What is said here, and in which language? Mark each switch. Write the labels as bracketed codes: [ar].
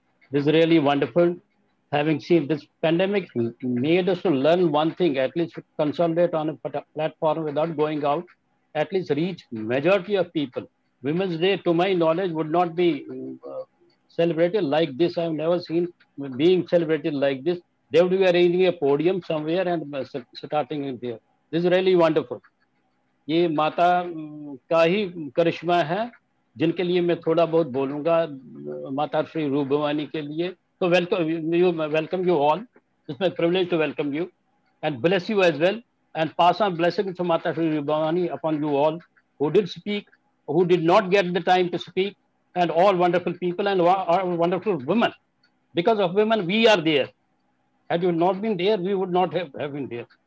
[en] This is really wonderful. Having seen this pandemic made us to learn one thing, at least consolidate on a platform without going out, at least reach majority of people. Women's Day, to my knowledge, would not be celebrated like this. I've never seen being celebrated like this. They would be arranging a podium somewhere and starting in there. This is really wonderful. [hi] ये माता का ही करिश्मा है जिनके लिए मैं थोड़ा बहुत बोलूँगा माता श्री रूप भवानी के लिए। [en] तो welcome you all. It's my privilege to welcome you and bless you as well, and pass on blessings to Mata Shri Rup Bhavani upon you all who did speak, who did not get the time to speak, and all wonderful people and wonderful women. Because of women, we are there. Had you not been there, we would not have been there.